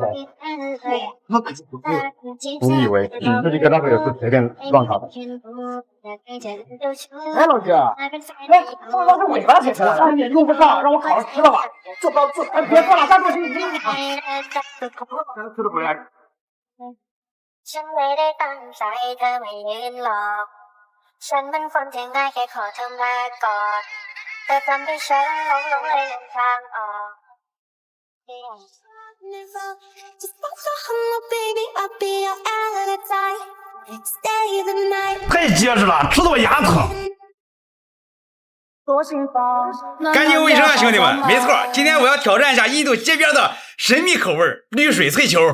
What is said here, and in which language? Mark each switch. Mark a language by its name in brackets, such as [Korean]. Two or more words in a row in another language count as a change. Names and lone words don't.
[Chinese] 那可是不够。你以为这一个那个也是随便乱搞的？哎，老师，哎，我要是尾巴切了，3点用不上，让我烤着吃了吧。做，哎，别做了，再做行。吃得回来。 [Thai] ฉันไม่ได้ตั้งใจเธอไม่ยืนหลอกฉันเป็นคนที่ง่ายแค่ขอเธอมาก่อนแต่ทำให้ฉันหลงเลยหลงทางออก [Chinese] 太结实了，吃得我牙疼。干净卫生啊，兄弟们！没错，今天我要挑战一下印度街边的神秘口味绿水脆球。